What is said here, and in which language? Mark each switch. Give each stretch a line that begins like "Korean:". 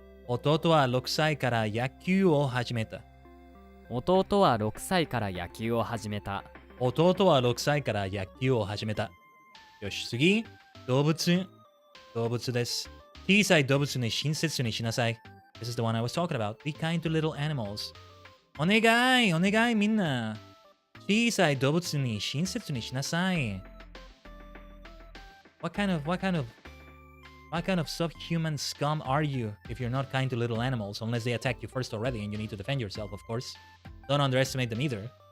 Japanese: 弟は6歳から野球を始めた。弟は6歳から野球を始めた。弟は6歳から野球を始めた。よし、次。動物。動物です。小さい動物に親切にしなさい。
English: This is the one I was talking about. Be kind to little animals.
Japanese: お願い、お願いみんな。小さい動物に親切にしなさい。
English: What kind of subhuman scum are you if you're not kind to little animals unless they attack you first already and you need to defend yourself, of course. Don't underestimate them either.